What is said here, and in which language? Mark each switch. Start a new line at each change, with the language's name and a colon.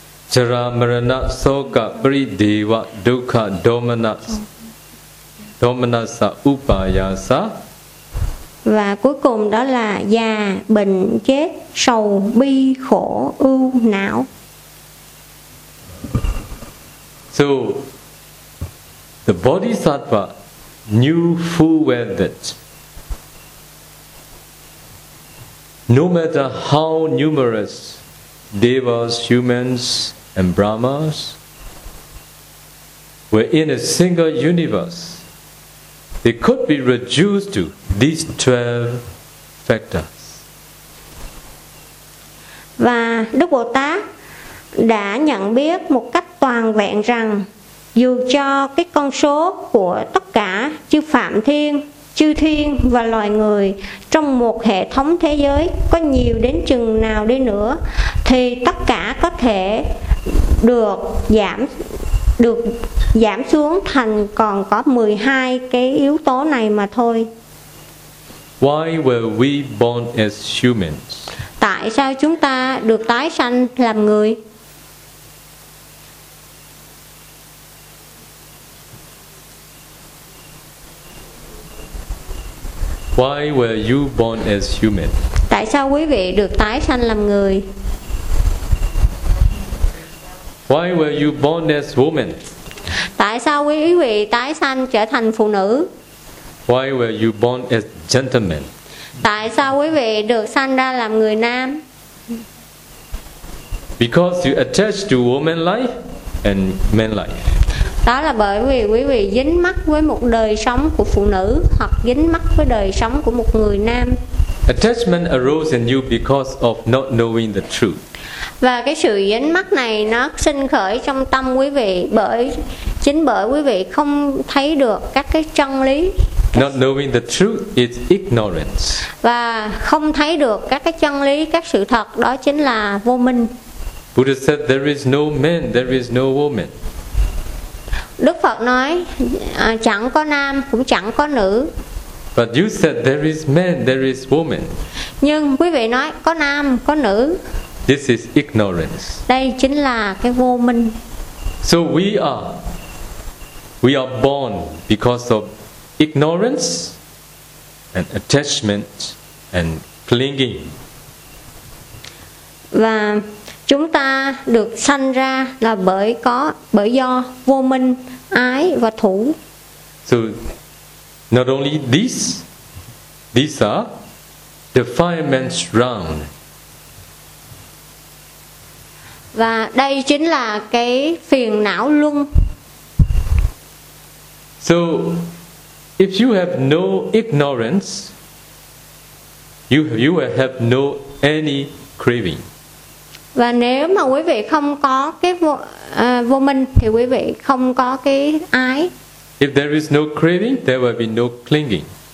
Pali: Jara, marana, soka, pari, deva, dukkha, domanasa, upayasa.
Vietnamese: Và cuối cùng đó là già, bệnh, chết, sầu, bi, khổ, ưu, não.
English: So, the Bodhisattva knew full well that no matter how numerous devas, humans, and brahmas were in a single universe, they could be reduced to these 12 factors.
Vietnamese: Và Đức Bồ Tát đã nhận biết một cách toàn vẹn rằng dù cho cái con số của tất cả chư phạm thiên, chư thiên và loài người trong một hệ thống thế giới có nhiều đến chừng nào đi nữa thì tất cả có thể được giảm, được giảm xuống thành còn có 12 cái yếu tố này mà thôi.
English: Why were we born as humans?
Vietnamese: Tại sao chúng ta được tái sanh làm người?
English: Why were you born as human?
Vietnamese: Tại sao quý vị được tái sanh làm người?
English: Why were you born as woman?
Vietnamese: Tại sao quý vị tái sanh trở thành phụ nữ?
English: Why were you born as gentleman?
Vietnamese: Tại sao quý vị được sanh ra làm người nam?
English: Because you attach to woman life and man life.
Vietnamese: Đó là bởi vì quý vị dính mắc với một đời sống của phụ nữ hoặc dính mắc với đời sống của một người nam.
English: Attachment arose in you because of not knowing the truth.
Vietnamese: Và cái sự dính mắc này nó sinh khởi trong tâm quý vị bởi chính bởi quý vị không thấy được các cái chân lý.
English: Not knowing the truth is ignorance.
Vietnamese: Và không thấy được các cái chân lý, các sự thật đó chính là vô minh.
English: Buddha said there is no man, there is no woman.
Vietnamese: Đức Phật nói chẳng có nam cũng chẳng có nữ.
English: But you said there is man, there is woman.
Vietnamese: Nhưng quý vị nói có nam, có nữ.
English: This is ignorance.
Vietnamese: Đây chính là cái vô minh.
English: So we are born because of ignorance and attachment and clinging.
Vietnamese: Và chúng ta được sanh ra là bởi do vô minh, ái và thủ.
English: So not only these are defilements round.
Vietnamese: Và đây chính là cái phiền não luân.
English: So if you have no ignorance, you will have no any craving.
Vietnamese: Và nếu mà quý vị không có cái vô minh thì quý vị không có cái ái.
English: If there is no craving, there will be no clinging.